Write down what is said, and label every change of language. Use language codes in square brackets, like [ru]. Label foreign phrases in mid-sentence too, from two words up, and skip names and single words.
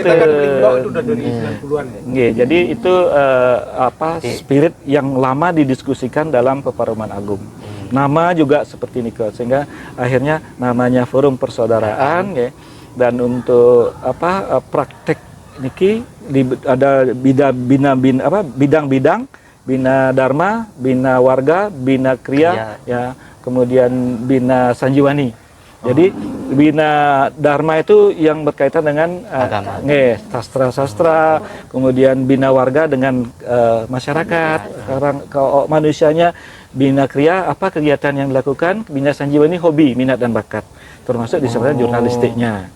[id] Kita kan itu udah dari 90-an ya. Jadi itu spirit yang lama didiskusikan dalam Peparuman Agung. Nama juga seperti ini, sehingga akhirnya namanya Forum Persaudaraan ya. Dan untuk praktek niki ada bidang-bidang Bina Dharma, Bina Warga, Bina Kriya, ya, kemudian Bina Sanjiwani. Jadi Bina Dharma itu yang berkaitan dengan sastra-sastra, kemudian Bina Warga dengan masyarakat, sekarang kalau manusianya. Bina Kriya apa kegiatan yang dilakukan, Bina Sanjiwani hobi, minat dan bakat, termasuk disebutkan jurnalistiknya.